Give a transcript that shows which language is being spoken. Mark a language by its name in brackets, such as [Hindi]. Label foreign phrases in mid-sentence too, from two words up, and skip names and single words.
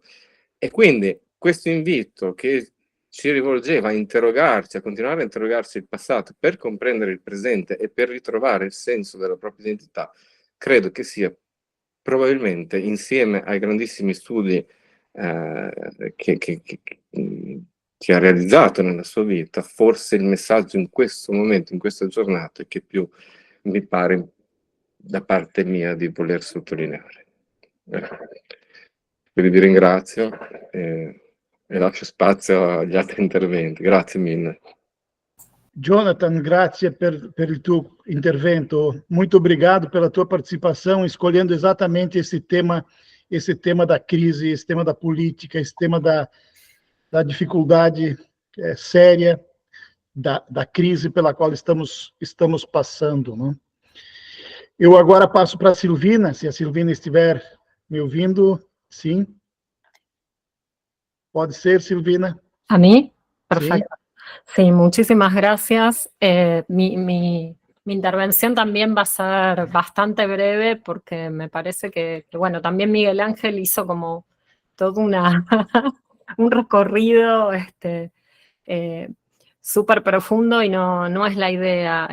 [Italian] E quindi questo invito che ci rivolgeva a interrogarci, a continuare a interrogarci il passato per comprendere il presente e per ritrovare il senso della propria identità, credo che sia probabilmente, insieme ai grandissimi studi che ha realizzato nella sua vita, forse il messaggio in questo momento, in questa giornata, che più mi pare da parte mia di voler sottolineare. Quindi vi ringrazio e lascio spazio agli altri interventi. Grazie mille. Jonathan, grazie per il tuo intervento. [Portuguese] Muito obrigado pela tua participação, escolhendo exatamente esse tema da crise, esse tema da política, esse tema da dificuldade séria, da crise pela qual estamos passando, né? Eu agora passo para a Silvina, se a Silvina estiver me ouvindo, sim. Pode ser, Silvina. [Spanish] ¿A mí? Perfecto. Sí, muchísimas gracias. Mi intervención también va a ser bastante breve porque me parece que bueno, también Miguel Ángel hizo como todo un recorrido súper profundo y no es la idea.